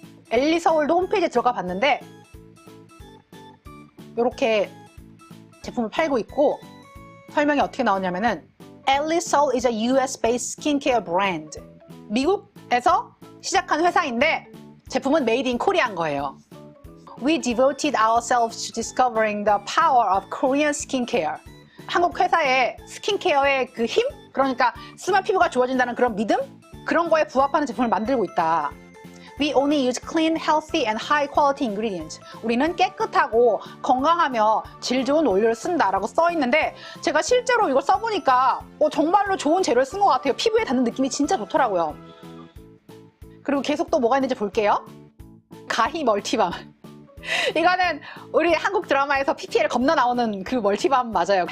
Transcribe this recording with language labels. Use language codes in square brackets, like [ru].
[ko] 엘리서울도 홈페이지에 들어가 봤는데 이렇게 제품을 팔고 있고, 설명이 어떻게 나오냐면은 엘리솔 [en] is a US-based skincare brand. [ko] 미국에서 시작한 회사인데 제품은 메이드 인 코리아인 거예요. [en] We devoted ourselves to discovering the power of Korean skincare. [ko] 한국 회사의 스킨케어의 그 힘? 그러니까 쓰면 피부가 좋아진다는 그런 믿음? 그런 거에 부합하는 제품을 만들고 있다. [en] We only use clean, healthy, and high quality ingredients. [ko] 우리는 깨끗하고 건강하며 질 좋은 원료를 쓴다라고 써 있는데 제가 실제로 이걸 써보니까 정말로 좋은 재료를 쓴 것 같아요. 피부에 닿는 느낌이 진짜 좋더라고요. 그리고 계속 또 뭐가 있는지 볼게요. 가히 멀티밤. 이거는 우리 한국 드라마에서 PPL 겁나 나오는 그 멀티밤 맞아요.